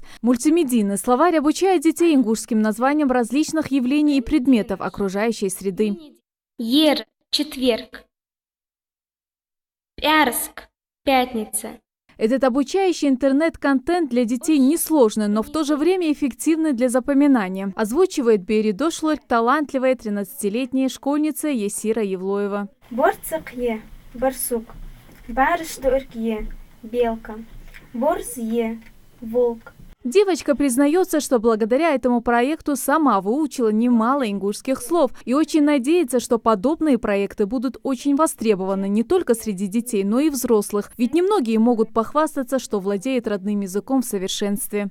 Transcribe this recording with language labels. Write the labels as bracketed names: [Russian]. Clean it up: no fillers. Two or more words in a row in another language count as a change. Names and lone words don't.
[Russian] Мультимедийный словарь обучает детей ингушским названиям различных явлений и предметов окружающей среды. Ер – четверг. Пярск – пятница. Этот обучающий интернет-контент для детей несложный, но в то же время эффективный для запоминания. Озвучивает Бери Дошлорг талантливая 13-летняя школьница Есира Евлоева. [Ingush] Борцак е [Russian] – барсук. [Ingush] Барышдорг е [Russian] – белка. [Ingush] Борз е [Russian] – волк. Девочка признается, что благодаря этому проекту сама выучила немало ингушских слов и очень надеется, что подобные проекты будут очень востребованы не только среди детей, но и взрослых. Ведь немногие могут похвастаться, что владеют родным языком в совершенстве.